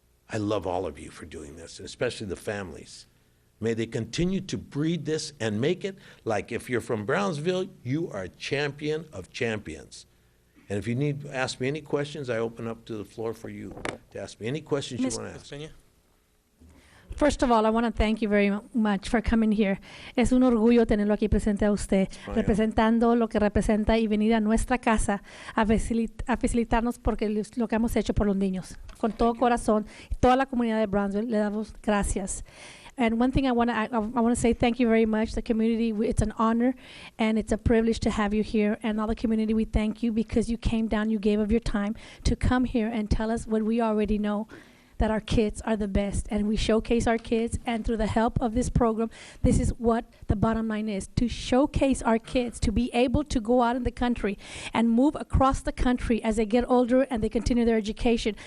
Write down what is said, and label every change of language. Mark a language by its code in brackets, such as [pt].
[en] I love all of you for doing this, and especially the families. May they continue to breed this and make it like if you're from Brownsville, you are a champion of champions. And if you need to ask me any questions, I open up to the floor for you to ask me any questions you want to ask. First of all, I want to thank you very much for coming here. [es] Es un orgullo tenerlo aquí presente a usted, representando lo que representa y venir a nuestra casa a facilitarnos porque lo que hemos hecho por los niños. Con todo corazón, toda la comunidad de Brownsville, le damos gracias. [en] And one thing I want to say thank you very much. The community, it's an honor and it's a privilege to have you here. And all the community, we thank you because you came down, you gave of your time to come here and tell us what we already know, that our kids are the best. And we showcase our kids, and through the help of this program, this is what the bottom line is, to showcase our kids, to be able to go out in the country and move across the country as they get older and they continue their education.